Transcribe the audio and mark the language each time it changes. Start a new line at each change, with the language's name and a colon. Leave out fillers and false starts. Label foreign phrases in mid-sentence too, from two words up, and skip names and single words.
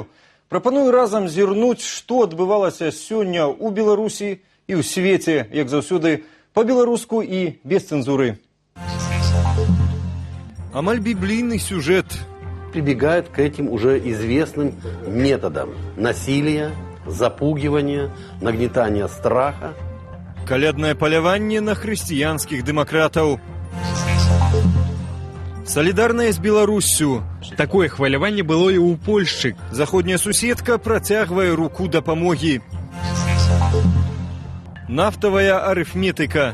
Belarusian: Прапаную разам зірнуць, што адбывалася сёння ў Беларусі і ў свеце, як заўсёды, па-беларуску і без цэнзуры. Амаль біблійны сюжет.
Russian: Прибегают к этим уже известным методам насилия, запугивания, нагнетания страха.
Belarusian: Каляднае паляванне на хрысціянскіх дэмакратаў. Солідарная з Беларуссю. Такое хваляванне было і ў Польшчы. Заходняя суседка працягвае руку дапамогі. Нафтавая арыфметыка.